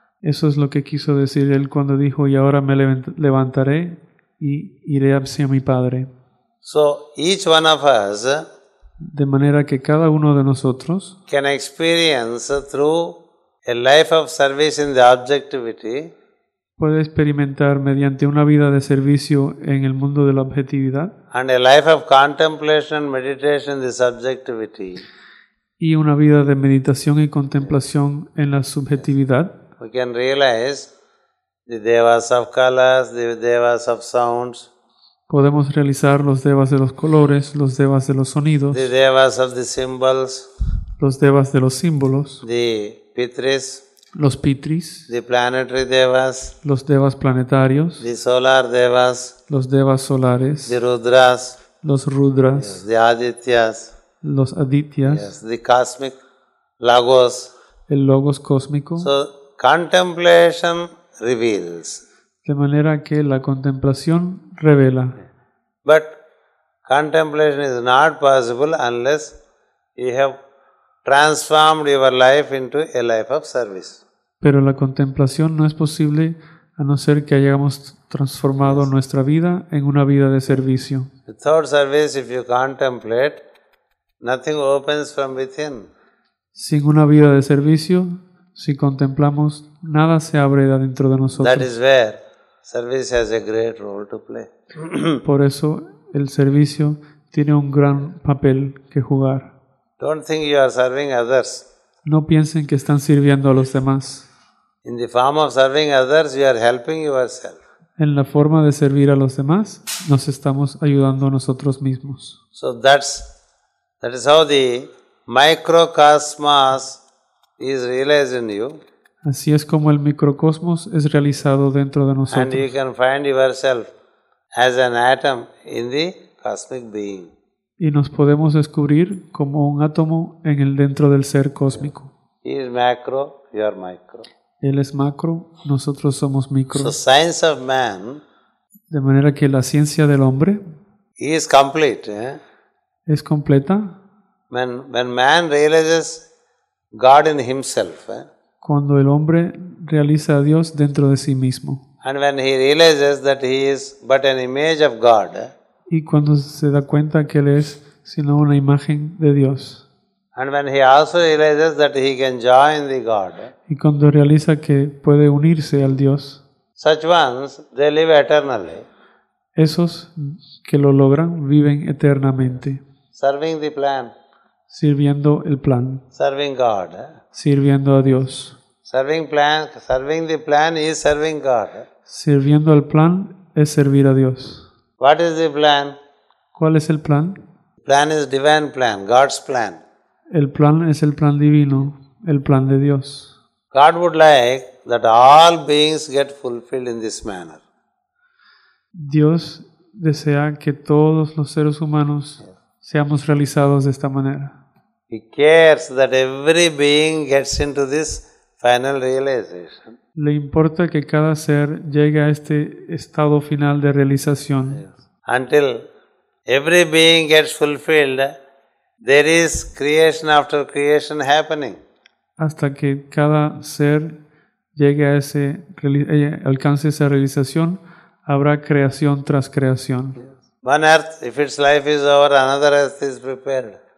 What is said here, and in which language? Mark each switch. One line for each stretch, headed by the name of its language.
Spanish: Eso es lo que quiso decir Él cuando dijo, y ahora me levantaré y iré hacia mi Padre.
English: So each one of us
Spanish: De manera que cada uno de nosotros
English: can experience through a life of service in the objectivity
Spanish: puede experimentar mediante una vida de servicio en el mundo de la objetividad
English: and a life of contemplation and meditation in the subjectivity.
Spanish: y una vida de meditación y contemplación en la subjetividad.
English: We can realize the devas of colors, the devas of sounds,
Spanish: Podemos realizar los devas de los colores, los devas de los sonidos,
English: the devas of the symbols,
Spanish: los devas de los símbolos,
English: the pitris,
Spanish: los pitris,
English: the planetary devas,
Spanish: los devas planetarios,
English: the solar devas,
Spanish: los devas solares,
English: the rudras,
Spanish: los rudras,
English: the adityas,
Spanish: los adityas,
English: the cosmic logos.
Spanish: el logos cósmico,
English: So contemplation reveals,
Spanish: de manera que la contemplación revela.
English: but contemplation is not possible unless you have transformed your life into a life of service.
Spanish: Pero la contemplación no es posible a no ser que hayamos transformado nuestra vida en una vida de servicio.
English: Without service, if you contemplate, nothing opens from within.
Spanish: Sin una vida de servicio, si contemplamos, nada se abre de adentro de
English: That
Spanish: nosotros.
English: is where service has a great role to play.
Spanish: Por eso el servicio tiene un gran papel que jugar.
English: Don't think you are serving others.
Spanish: No piensen que están sirviendo a los demás.
English: In the form of serving others, you are helping yourself.
Spanish: En la forma de servir a los demás, nos estamos ayudando a nosotros mismos.
English: So that is how the microcosmos is realized in you,
Spanish: Así es como el microcosmos es realizado dentro de
English: and you
Spanish: nosotros.
English: can find yourself as an atom in the cosmic being.
Spanish: Y nos podemos descubrir como un átomo en el dentro del ser cósmico.
English: He is macro, you are micro.
Spanish: Él es macro, nosotros somos micro.
English: So science of man
Spanish: De manera que la ciencia del hombre
English: is complete.
Spanish: es completa
English: When man realizes God in himself,
Spanish: cuando el hombre realiza a Dios dentro de sí mismo.
English: and when he realizes that he is but an image of God,
Spanish: Y cuando se da cuenta que Él es sino una imagen de Dios.
English: and when he also realizes that he can join the God,
Spanish: Y cuando realiza que puede unirse al Dios,
English: such ones, they live eternally,
Spanish: esos que lo logran viven eternamente,
English: serving the plan,
Spanish: sirviendo el plan,
English: serving God.
Spanish: sirviendo a Dios.
English: Serving the plan is serving God.
Spanish: Sirviendo al plan es servir a Dios.
English: What is the plan?
Spanish: ¿Cuál es el plan?
English: Plan is divine plan, God's plan.
Spanish: El plan es el plan divino, el plan de Dios.
English: God would like that all beings get fulfilled in this manner.
Spanish: Dios desea que todos los seres humanos seamos realizados de esta manera.
English: He cares that every being gets into this final realization.
Spanish: Le importa que cada ser llegue a este estado final de realización.
English: Until every being gets fulfilled, there is creation after creation happening.
Spanish: Hasta que cada ser llegue a alcance esa realización, habrá creación tras creación.
English: One earth, if its life is over, another earth is prepared.